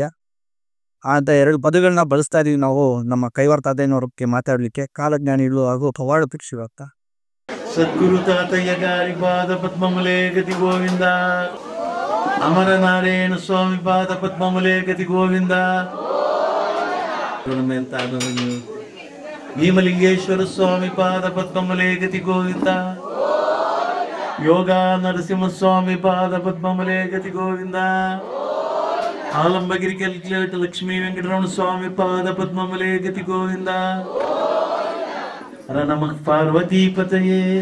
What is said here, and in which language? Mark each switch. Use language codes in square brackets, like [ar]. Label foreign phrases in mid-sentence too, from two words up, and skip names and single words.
[kn] ಅಂತ ಎರಡು ಪದಗಳನ್ನ ಬಳಸ್ತಾ ಇದೀವಿ ನಾವು ನಮ್ಮ ಕೈವಾರ ತಾತಯ್ಯನವ್ರಿಗೆ ಮಾತಾಡಲಿಕ್ಕೆ. ಕಾಲಜ್ಞಾನಿಗಳು ಹಾಗೂ ಪವಾಡ ಪುರುಷರು ಅಂತ. [te] సద్గురు తాతయ్య గారి పాద పద్మములే గతి గోవింద, అమర నారాయణ స్వామి పాద పద్మములే గతి గోవింద. భీమలింగేశ్వర స్వామి పాద పద్మములే గతి గోవింద. యోగా నరసింహస్వామి పాద పద్మములే గతి గోవింద. ఆలంబగిరి కలికిలేట లక్ష్మీ వెంకటరమణ స్వామి పాద పద్మములే గతి గోవింద. [sa] నమః పార్వతీపతయే.